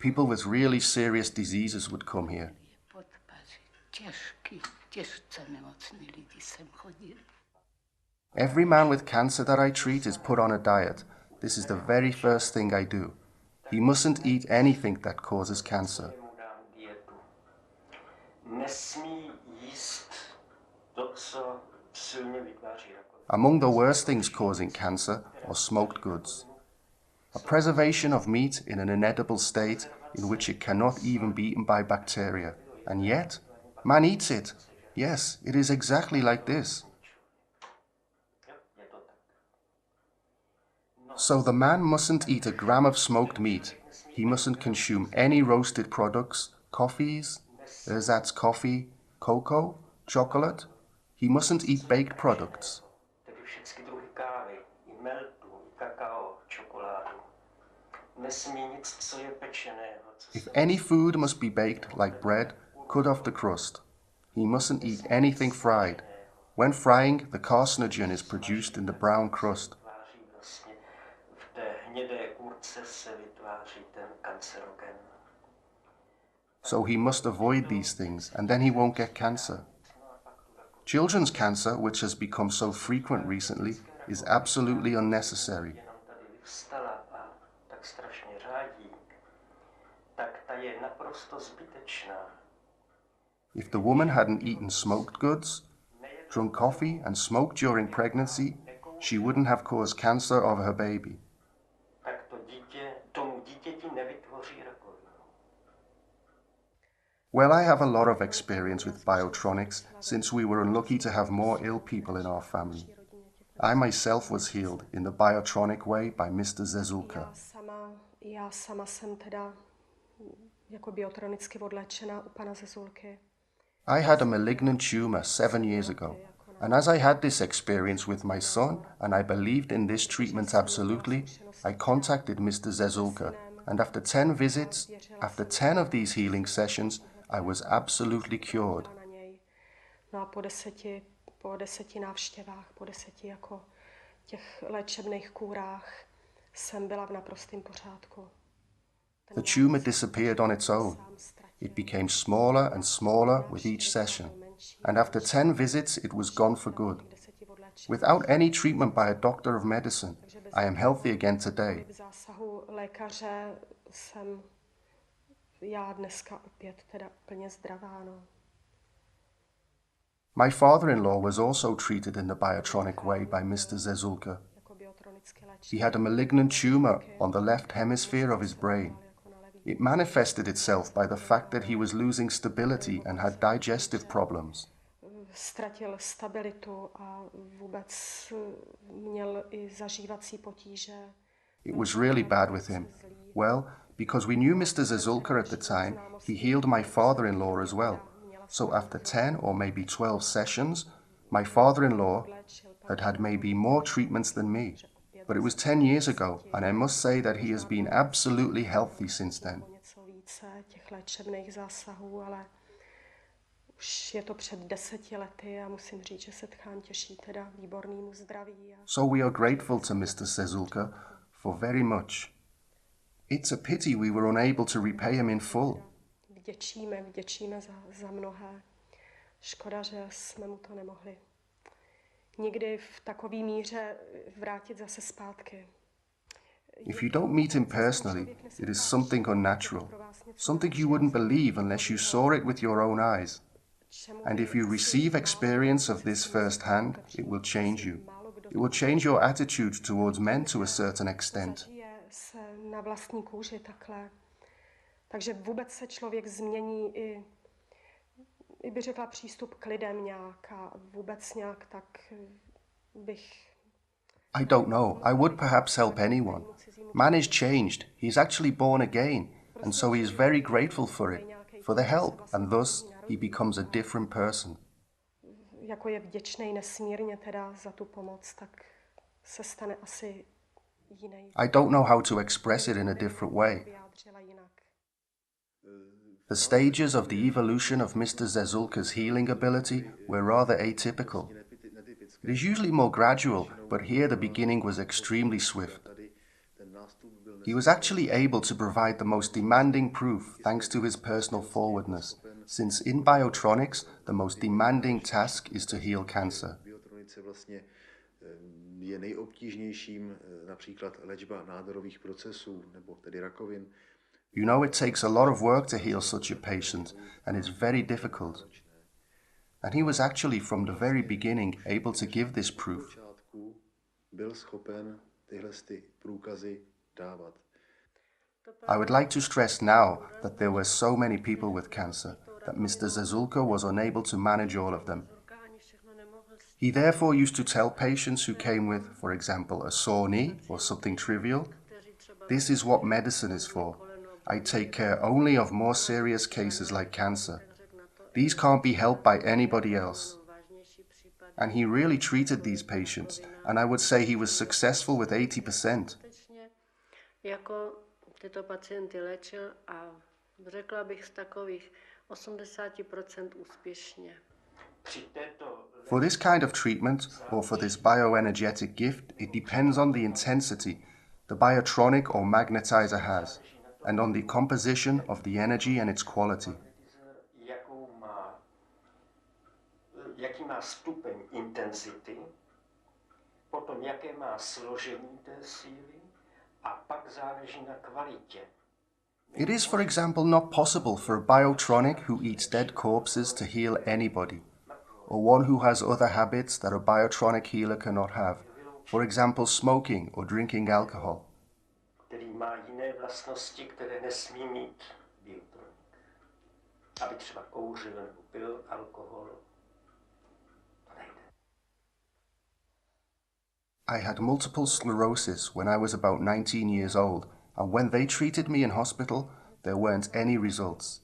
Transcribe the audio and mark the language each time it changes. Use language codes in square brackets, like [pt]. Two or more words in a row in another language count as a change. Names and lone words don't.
[en] People with really serious diseases would come here. Every man with cancer that I treat is put on a diet. This is the very first thing I do. He mustn't eat anything that causes cancer. [cs] Mu dám dietu. Nesmí jíst to, co silně vytváří rakovinu. [en] Among the worst things causing cancer are smoked goods. A preservation of meat in an inedible state in which it cannot even be eaten by bacteria. And yet, man eats it. Yes, it is exactly like this. So the man mustn't eat a gram of smoked meat. He mustn't consume any roasted products, coffees, ersatz coffee, cocoa, chocolate. He mustn't eat baked products. [cs] Tedy všechny druhy kávy, i meltu, i kakao, čokoládu. Nesmí nic, co je pečeného. [en] If any food must be baked like bread, cut off the crust. He mustn't eat anything fried. When frying, the carcinogen is produced in the brown crust. [cs] Vlastně v té hnědé kůrce se vytváří ten kancerogen. [en] So he must avoid these things, and then he won't get cancer. Children's cancer, which has become so frequent recently, is absolutely unnecessary. [cs] Jenom tady vyvstala a tak strašně řádí, tak ta je naprosto zbytečná. [en] If the woman hadn't eaten smoked goods, drunk coffee, and smoked during pregnancy, she wouldn't have caused cancer of her baby. [cs] Tak to dítě, tomu dítěti nevytvoří rakovinu. [en] Well, I have a lot of experience with biotronics since we were unlucky to have more ill people in our family. I myself was healed in the biotronic way by Mr. Zezulka. [cs] Já sama jsem teda jako biotronicky odléčena u pana Zezulky. [en] I had a malignant tumor 7 years ago, and as I had this experience with my son and I believed in this treatment absolutely, I contacted Mr. Zezulka, and after 10 visits, after 10 of these healing sessions, I was absolutely cured. [cs] No a po deseti návštěvách, po 10 jako těch léčebných kůrách jsem byla v naprostém pořádku. [en] The tumor disappeared on its own. It became smaller and smaller with each session, and after 10 visits it was gone for good. Without any treatment by a doctor of medicine, I am healthy again today. [cs] V zásahu lékaře jsem já dneska opět teda úplně zdravá, no. [en] My father-in-law was also treated in the biotronic way by Mr. Zezulka. He had a malignant tumor on the left hemisphere of his brain. It manifested itself by the fact that he was losing stability and had digestive problems. [cs] Ztratil stabilitu a vůbec měl i zažívací potíže. [en] It was really bad with him. Well, because we knew Mr. Zezulka at the time, he healed my father-in-law as well. So after 10 or maybe 12 sessions, my father-in-law had had maybe more treatments than me. But it was 10 years ago, and I must say that he has been absolutely healthy since then. [cs] Něco více těch léčebných zásahů, ale už je to před 10 lety a musím říct, že se Tchán těší teda výbornému zdraví. [en] So we are grateful to Mr. Zezulka for very much. It's a pity we were unable to repay him in full. [cs] Vděčíme za mnohé. Škoda, že jsme mu to nemohli nikdy v takové míře vrátit zase zpátky. [en] If you don't meet him personally, it is something unnatural, something you wouldn't believe unless you saw it with your own eyes. And if you receive experience of this firsthand, it will change you. It will change your attitude towards men to a certain extent. [cs] Se na vlastní kůži takhle. Takže vůbec se člověk změní i by řekla přístup k lidem nějak a vůbec nějak tak bych... [en] I don't know. I would perhaps help anyone. Man is changed. He is actually born again, and so he is very grateful for it, for the help, and thus he becomes a different person. [cs] Jako je vděčnej nesmírně teda za tu pomoc, tak se stane asi jiný. [en] I don't know how to express it in a different way. The stages of the evolution of Mr. Zezulka's healing ability were rather atypical. It is usually more gradual, but here the beginning was extremely swift. He was actually able to provide the most demanding proof thanks to his personal forwardness, since in biotronics, the most demanding task is to heal cancer. [cs] Biotronice vlastně je nejobtížnějším například léčba nádorových procesů, nebo tedy rakovin. [en] You know, it takes a lot of work to heal such a patient, and it's very difficult. And he was actually from the very beginning able to give this proof. [cs] Byl schopen tyhle průkazy dávat. [en] I would like to stress now that there were so many people with cancer that Mr. Zezulka was unable to manage all of them. He therefore used to tell patients who came with, for example, a sore knee or something trivial, "This is what medicine is for. I take care only of more serious cases like cancer. These can't be helped by anybody else." And he really treated these patients, and I would say he was successful with 80%. [cs] Jako tyto pacienty léčil a řekla bych z takových 80% úspěšně. [en] For this kind of treatment, or for this bioenergetic gift, it depends on the intensity the biotronic or magnetizer has, and on the composition of the energy and its quality. [cs] Jaký má stupeň intenzity, potom jaké má složení té síly a pak záleží na kvalitě. [en] It is, for example, not possible for a biotronic who eats dead corpses to heal anybody, or one who has other habits that a biotronic healer cannot have, for example, smoking or drinking alcohol. [cs] Který má jiné vlastnosti, které nesmí mít biotronik. Aby třeba kouřil nebo pil alkohol. [en] I had multiple sclerosis when I was about 19 years old, and when they treated me in hospital, there weren't any results.